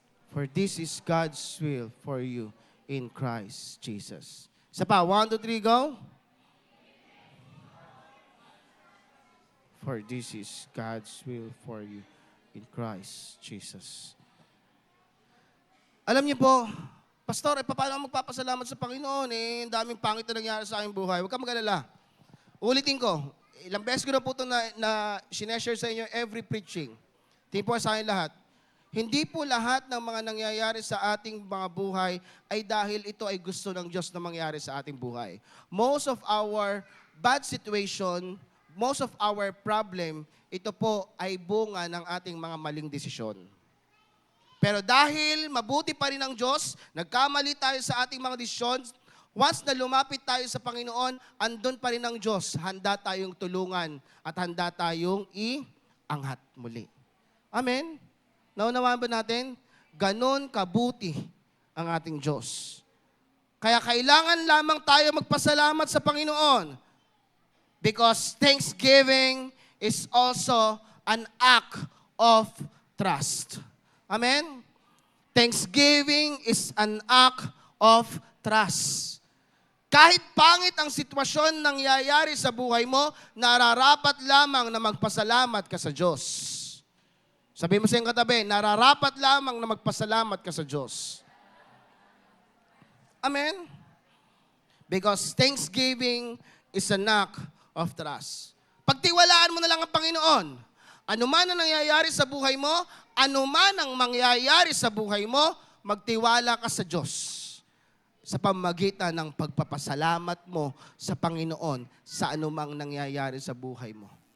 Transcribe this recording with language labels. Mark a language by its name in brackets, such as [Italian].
[English] For this is God's will for you in Christ Jesus. [Filipino] Isa pa, 1, 2, 3, go. [English] For this is God's will for you in Christ Jesus. [Filipino] Alam niyo po, Pastor, paano magpapasalamat sa Panginoon? Ang daming pangit na nangyari sa aking buhay. Huwag ka mag-alala. Ulitin ko, ilang beses ko na po ito na sineshare sa inyo [English] every preaching. [Filipino] Tingin po sa akin lahat. Hindi po lahat ng mga nangyayari sa ating mga buhay ay dahil ito ay gusto ng Diyos na mangyari sa ating buhay. [English] Most of our bad situation, most of our problem, [Filipino] ito po ay bunga ng ating mga maling desisyon. Pero dahil mabuti pa rin ang Diyos, nagkamali tayo sa ating mga desisyon, [English] once na [Filipino] lumapit tayo sa Panginoon, andun pa rin ang Diyos. Handa tayong tulungan at handa tayong iangat muli. Amen? Naunawaan ba natin? Ganon kabuti ang ating Diyos. Kaya kailangan lamang tayo magpasalamat sa Panginoon. [English] Because thanksgiving is also an act of trust. Amen? Thanksgiving is an act of trust. [Filipino] Kahit pangit ang sitwasyon nangyayari sa buhay mo, nararapat lamang na magpasalamat ka sa Diyos. Sabi mo sa iyong katabi, nararapat lamang na magpasalamat ka sa Diyos. Amen? Because thanksgiving is an act of trust. Pagtiwalaan mo na lang ang Panginoon. Ano man ang nangyayari sa buhay mo, ano man ang mangyayari sa buhay mo, magtiwala ka sa Diyos sa pamamagitan ng pagpapasalamat mo sa Panginoon sa anumang nangyayari sa buhay mo.